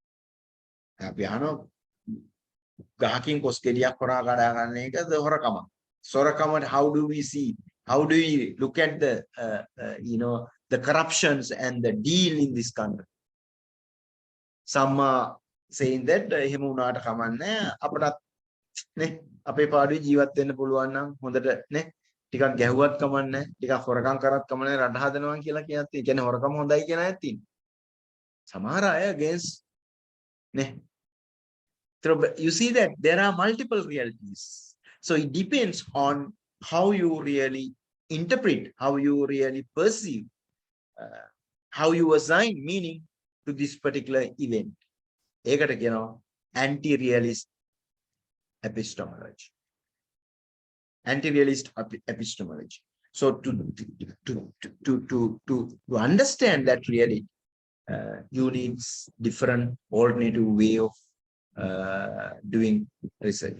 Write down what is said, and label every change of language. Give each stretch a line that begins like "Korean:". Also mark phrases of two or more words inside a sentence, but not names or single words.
English: How do we see? How do we look at the the corruptions and the deal in this country? Some are saying that
Sinhala: එහෙම වුණාට කමන්නේ අපටත් නේ අපේ පාඩුවේ ජීවත් වෙන්න පුළුවන් නම් හොඳට නේ ටිකක් ගැහුවත් කමන්නේ ටිකක් හොරකම් කරත් කමන්නේ රට හදනවා කියලා කියත් ඒ කියන්නේ හොරකම හොඳයි කියන අයත් ඉන්නේ. සමහර අය against නේ.
English: So you see that there are multiple realities. So it depends on how you really interpret, how you really perceive, how you assign meaning to this particular event.
Sinhala: ඒකට කියනවා
English: anti-realist epistemology. Anti-realist epistemology. So to understand that really, you need different alternative way of doing research.